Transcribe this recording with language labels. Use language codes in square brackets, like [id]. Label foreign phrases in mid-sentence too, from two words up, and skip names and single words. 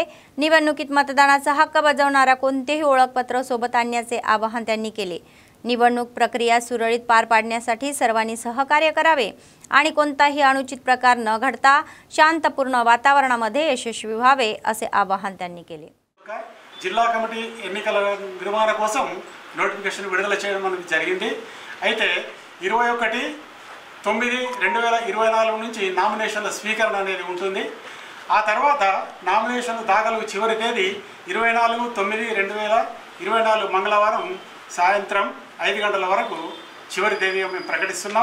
[mr] निवडणुकीत मतदानाचा हक्क बजावणारा कोणतेही ओळखपत्र सोबत आणण्याचे आवाहन त्यांनी केले। निवडणूक प्रक्रिया सुरळीत पार पाडण्यासाठी सर्वांनी सहकार्य करावे आणि कोणताही अनुचित प्रकार न घडता शांतपूर्ण वातावरणामध्ये यशस्वी व्हावे असे आवाहन त्यांनी केले। [te] జిల్లా కమిటీ ఎన్నికల నిర్వహణ కోసం నోటిఫికేషన్ విడుదల చేయడం మనకు జరిగింది। అయితే 21/9/2024 నుంచి నామినేషన్ల స్వీకరణ అనేది ఉంటుంది। ఆ తర్వాత నామినేషన్ల దాఖలు చివరి తేదీ 24/9/2024 మంగళవారం సాయంత్రం 5 గంటల వరకు చివరి తేదీగా మేము ప్రకటిస్తున్నాం।